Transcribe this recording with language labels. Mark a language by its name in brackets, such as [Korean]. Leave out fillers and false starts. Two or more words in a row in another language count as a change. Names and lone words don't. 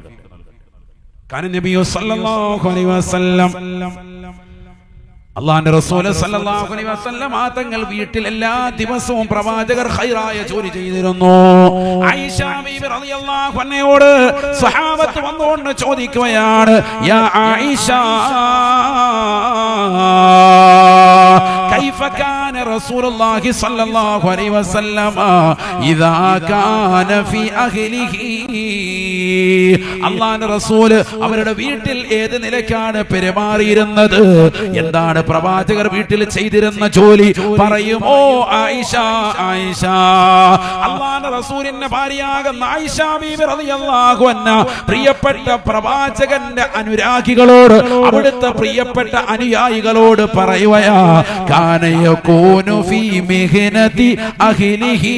[Arabic] كان نبي صلى الله عليه وسلم, [Malayalam] അല്ലാഹുവിന്റെ റസൂൽ [Arabic] صلى الله عليه وسلم [Malayalam] തങ്ങൾ വീട്ടിൽ എല്ലാ ദിവസവും പ്രവാചകർ ഖൈറായ ജോലി ചെയ്തിരുന്നു. ആയിഷ ബീബി [Arabic] رضي الله عنها [Malayalam] സ്വഹാബത്ത് വന്നുകൊണ്ട് ചോദിക്കുകയാണ്, [Arabic] يا عائشة, كيف كان رسول الله صلى الله عليه وسلم إذا كان في أهله. [Malayalam] അല്ലാഹുവിന്റെ റസൂൽ അവരുടെ വീട്ടിൽ ഏത് നിലയ്ക്കാണ് പെരുമാറിയിരുന്നത്? എന്താണ് പ്രവാചകർ വീട്ടിൽ ചെയ്തിരുന്ന ജോലി? പറയുമോ ആയിഷ? ആയിഷ, അല്ലാഹുവിന്റെ റസൂലിന്റെ ഭാര്യയാകുന്ന ആയിഷ ബീബി [Arabic] رضي الله عنها [Malayalam] പ്രിയപ്പെട്ട പ്രവാചകന്റെ അനുരാഗികളോട്, അവിടുത്തെ പ്രിയപ്പെട്ട അനുയായികളോട് പറയുകയാ, [Arabic] كان يكون في مهنة أهله.